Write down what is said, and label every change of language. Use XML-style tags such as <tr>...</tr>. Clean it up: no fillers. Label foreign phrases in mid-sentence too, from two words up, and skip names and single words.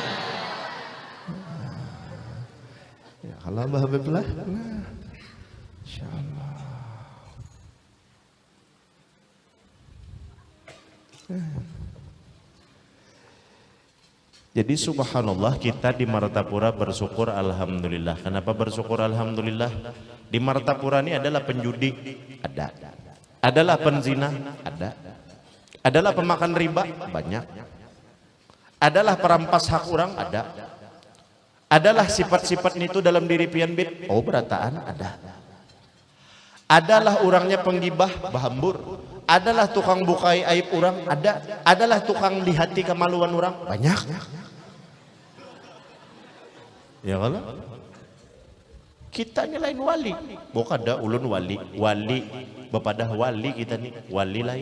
<bjn>Allah bahagia nah, insyaallah.</bjn> <id>Jadi subhanallah kita di Martapura bersyukur alhamdulillah. Kenapa bersyukur alhamdulillah? Di Martapura ini adalah penjudi, ada. Adalah penzina, ada. Adalah pemakan riba, banyak. Adalah perampas hak orang, ada.</id> <bjn>Adalah sifat-sifat itu dalam diri pian bit, oh berataan ada. Adalah orangnya penggibah, bahambur. Adalah tukang bukai aib orang, ada. Adalah tukang lihati kemaluan orang, banyak. Ya kalau kita lain wali, bukan ada ulun wali, bepadah wali kita nih, wali lain.</bjn>